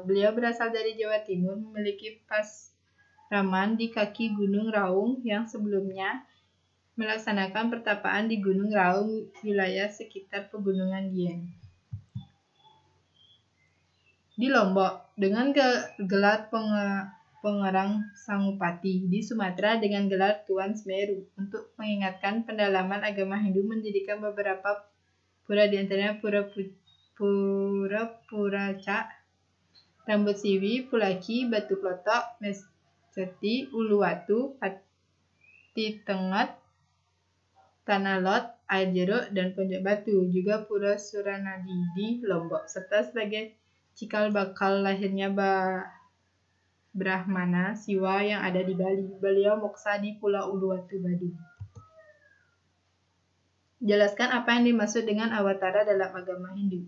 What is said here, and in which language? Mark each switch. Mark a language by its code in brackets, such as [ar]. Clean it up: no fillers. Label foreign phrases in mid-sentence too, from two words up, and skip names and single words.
[id] Beliau berasal dari Jawa Timur, memiliki pasraman di kaki Gunung Raung yang sebelumnya melaksanakan pertapaan di Gunung Raung, wilayah sekitar Pegunungan Dieng. Di Lombok, dengan gelar Pengerang Sangupati di Sumatera dengan gelar Tuan Semeru. Untuk mengingatkan pendalaman agama Hindu, mendirikan beberapa pura, di antaranya Pura Puraca, Rambut Siwi, Pulaki, Batu Klotok, Mesjati, Uluwatu, Patitengat, Tanah Lot, Air Jeruk, dan Pondok Batu. Juga Pura Suranadi di Lombok, serta sebagai cikal bakal lahirnya Brahmana Siwa yang ada di Bali. Beliau moksa di Pulau Uluwatu, Badung. Jelaskan apa yang dimaksud dengan awatara dalam agama Hindu.